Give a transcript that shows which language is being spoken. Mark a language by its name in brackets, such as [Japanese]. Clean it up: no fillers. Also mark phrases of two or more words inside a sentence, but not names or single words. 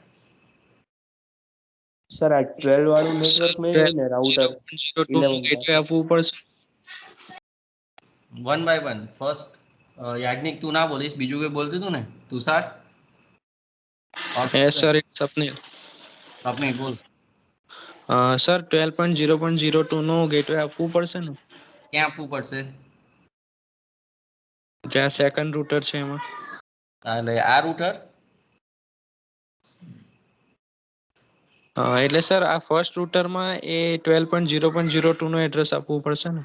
[Gujarati] સર આ 12 વાળું નેટવર્ક મેં ને રાઉટર 11 ગેટવે આપવું પડશે. [English] One by one. First, [Gujarati] યાજ્ઞિક તું ના બોલીશ, બીજું કોઈ બોલતું હતું ને? તુષાર? [English] Yes, sir, it's Swapnil. [Gujarati] સ્વપ્નિલ બોલ. સર 12.0.02 નું ગેટવે આપવું પડશે ને? ક્યાં આપવું પડશે? જ્યાં સેકન્ડ રૂટર છે એમાં. એટલે આ રૂટર? એટલે સર આ ફર્સ્ટ રૂટરમાં એ 12.0.02 નું એડ્રેસ આપવું પડશે ને?